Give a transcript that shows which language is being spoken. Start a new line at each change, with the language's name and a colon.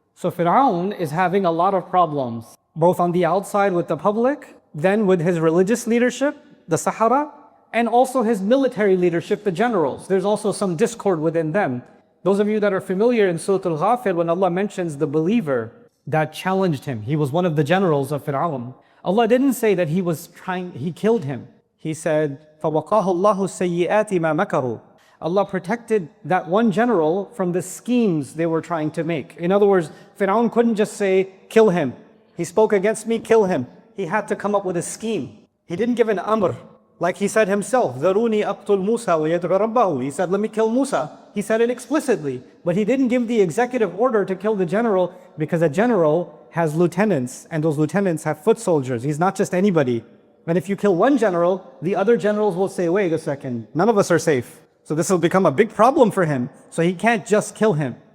English: So Fir'aun is having a lot of problems, both on the outside with the public, then with his religious leadership, the Sahara, and also his military leadership, the generals. There's also some discord within them. Those of you that are familiar in Surah Al-Ghafir, when Allah mentions the believer that challenged him, he was one of the generals of Fir'aun. Allah didn't say that he killed him. He said,
Arabic: فَوَقَاهُ اللَّهُ السَّيِّئَاتِ مَا مَكَرُوا.
English: Allah protected that one general from the schemes they were trying to make. In other words, Fir'aun couldn't just say, kill him. He spoke against me, kill him. He had to come up with a scheme. He didn't give an amr. Like he said himself,
Arabic: ذَرُونِي أَقْتُلْ مُوسَى وَيَدْعُ رَبَّهُ.
English: He said, let me kill Musa. He said it explicitly. But he didn't give the executive order to kill the general because the general has lieutenants, and those lieutenants have foot soldiers. He's not just anybody. And if you kill one general, the other generals will say, wait a second, none of us are safe. So this will become a big problem for him. So he can't just kill him.